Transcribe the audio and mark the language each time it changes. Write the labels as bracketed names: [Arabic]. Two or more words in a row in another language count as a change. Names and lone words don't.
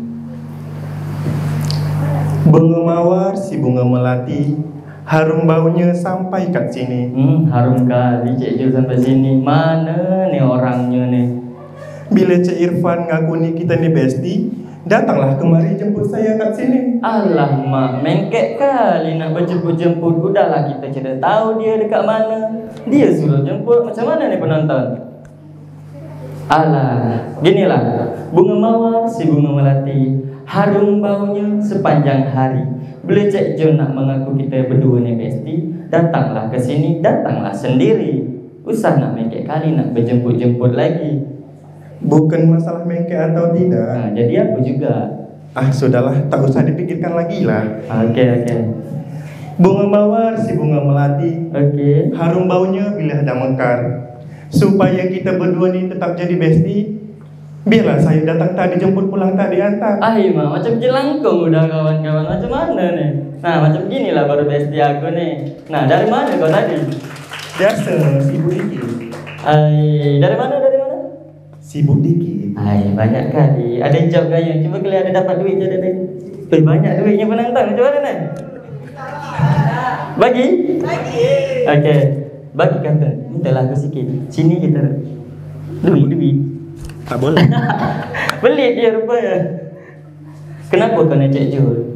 [Malay] Bunga mawar si bunga melati, harum baunya sampai kat sini. Harum kali Cek Jul sampai sini. Mana nih orangnya nih? Bila Cek Irfan ngaku nih kita nih Besti, datanglah kemari jemput saya kat sini. Alah mak, mengkek kali nak berjemput-jemput. Udahlah kita sudah tahu dia dekat mana. Dia suruh jemput, macam mana nih penonton? Alah, ginilah. Bunga mawar si bunga melati, harum baunya sepanjang hari. Bila Cek Jul nak mengaku kita berdua nih Besti, datanglah ke sini, datanglah sendiri. Usah nak mengkek kali nak berjemput-jemput lagi. Bukan masalah mengke atau tidak. Nah, jadi aku juga. Sudahlah, tak usah dipikirkan lagi lah. Oke. Bunga mawar si bunga melati, harum baunya bila ada mekar. Supaya kita berdua ni tetap jadi Besti, biarlah saya datang tadi jemput pulang tadi antar. Mak, macam jelangkung udah kawan-kawan. Macam mana nih? Nah, macam gini lah baru Besti aku nih. Nah, dari mana kau tadi? Biasa, sibuk dikit. Dari mana? Sibuk dikit. Banyak kali. Ada job gaya. Cuba kali ada dapat duit je deh. Banyak duitnya penonton. Macam mana nih? Bagi? Okey. Bagi kata. Mintalah aku sikit. Sini kita. Duit. Tak boleh. Pelit dia rupanya. Kenapa kau nak Cek Jul?